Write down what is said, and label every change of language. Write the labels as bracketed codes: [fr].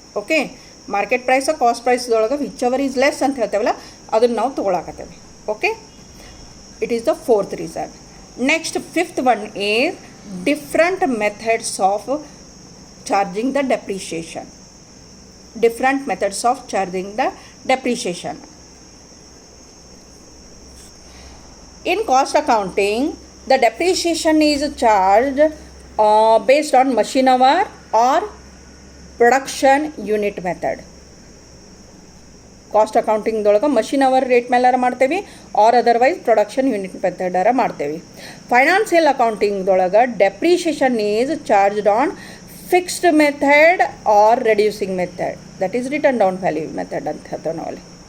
[kn] Okay, market prize cost ಪ್ರೈಸ್ದೊಳಗೆ [en] whichever is less [kn] ಅಂತ ಹೇಳ್ತೇವಲ್ಲ, ಅದನ್ನು ನಾವು ತೊಗೊಳಕತ್ತೇವೆ. [en] Okay, it is the fourth reason. Next fifth one is different methods of charging the depreciation. Different methods of charging the depreciation. In cost accounting, the depreciation is charged based on machine hour or production unit method. [kn] Cost ಅಕೌಂಟಿಂಗ್ದೊಳಗೆ machine hour rate ಮೇಲಾರ ಮಾಡ್ತೇವೆ, [en] or otherwise [kn] production unit ಮೆಥಡಾರ ಮಾಡ್ತೇವೆ. [en] financial ಅಕೌಂಟಿಂಗ್ದೊಳಗೆ depreciation is charged on fixed method or reducing method, that is written down value method [kn] ಅಂತ ಹೇಳ್ತೇವೆ ನಾವಲ್ಲಿ.